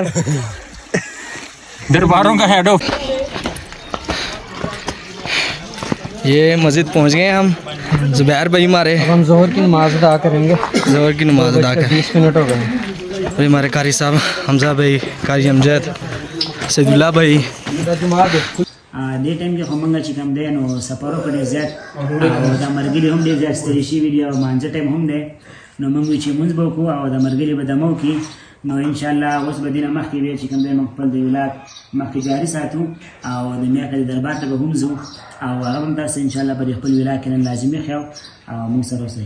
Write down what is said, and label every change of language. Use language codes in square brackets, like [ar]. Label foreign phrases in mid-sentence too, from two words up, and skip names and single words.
[ur] درباروں کا ہیڈ آف. یہ مسجد پہنچ گئے ہم. زبیر بھائی ہمارے ہم ظہر کی نماز ادا کریں گے. ظہر کی نماز ادا کریں. 20 منٹ ہو گئے. بھائی ہمارے قاری صاحب حمزہ بھائی, قاری امجد, سید اللہ بھائی. [ps] دې ټایم کې خو موږ چې کوم دی نو سفرو کړی زیات او د مرګلي هم ډېر زیات ستړي شوي دي او مانځه ټایم هم دی نو موږ وایو چې مونځ به وکړو او د مرګلي به دمه وکړي. نو انشاءالله اوس به دې نه مخکې بیا چې کوم دی موږ خپل د ولایت مخکې جاري ساتو او د میاکه د دربار ته به هم ځو او هغه هم تاسو انشاءالله په خپل ولایت کې نن لازمي خیاو او موږ سره اوسئ.